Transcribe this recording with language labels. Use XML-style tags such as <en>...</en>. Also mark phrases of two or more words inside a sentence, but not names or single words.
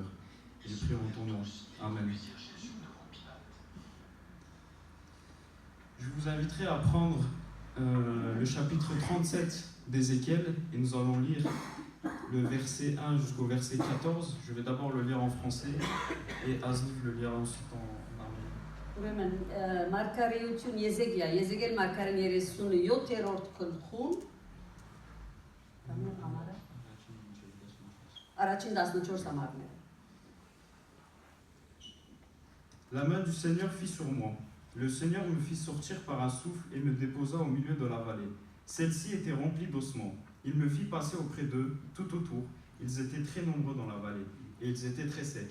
<fr>Je prie en ton nom. Amen. vous inviterai à prendre le chapitre 37 d'Ézéchiel et nous allons lire le verset 1 jusqu'au verset 14. Je vais d'abord le lire en français et Asniv le lira ensuite en arménien.</fr> <hy>Ուրեմն Մարգարեություն Եզեգիա, Եզեգել Մարգարեն 37-րդ գլխում առաջին 14 համարները.</hy> <fr>La main du Seigneur fit sur moi. Le Seigneur me fit sortir par un souffle et me déposa au milieu de la vallée. Celle-ci était remplie d'ossements. Il me fit passer auprès d'eux, tout autour. Ils étaient très nombreux dans la vallée, et ils étaient très secs.</fr>